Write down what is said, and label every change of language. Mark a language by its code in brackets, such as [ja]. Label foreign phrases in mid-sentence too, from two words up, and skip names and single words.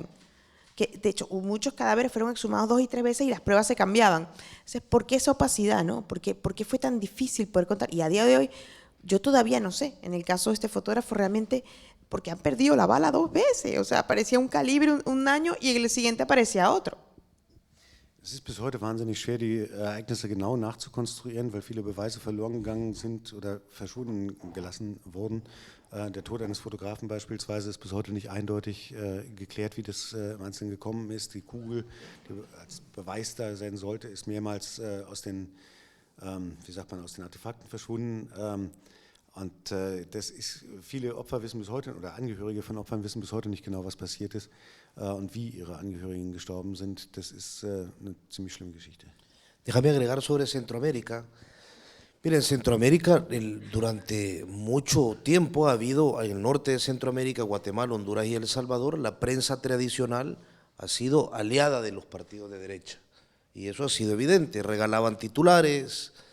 [es] Que, de hecho, muchos cadáveres fueron exhumados 2 y 3 veces y las pruebas se cambiaban. Entonces, ¿por qué esa opacidad, no? ¿Por qué fue tan difícil poder contar? Y a día de hoy, yo todavía no sé, en el caso de este fotógrafo, realmente, porque han perdido la bala 2 veces. O sea, aparecía un calibre un año y el siguiente aparecía otro. [de] Es ist bis heute wahnsinnig schwer, die Ereignisse genau nachzukonstruieren, weil viele Beweise verloren gegangen sind oder verschwunden gelassen wurden. Der Tod eines Fotografen beispielsweise ist bis heute nicht eindeutig geklärt, wie das im Einzelnen gekommen ist. Die Kugel, die als Beweis da sein sollte, ist mehrmals aus den Artefakten verschwunden. Und das ist, viele Opfer wissen bis heute, oder Angehörige von Opfern wissen bis heute nicht genau, was passiert ist und wie ihre Angehörigen gestorben sind. Das ist eine ziemlich schlimme Geschichte. [es] Déjame agregar sobre Centroamérica. Miren, en Centroamérica durante mucho tiempo ha habido, en el norte de Centroamérica, Guatemala, Honduras y El Salvador, la prensa tradicional ha sido aliada de los partidos de derecha. Y eso ha sido evidente. Regalaban titulares.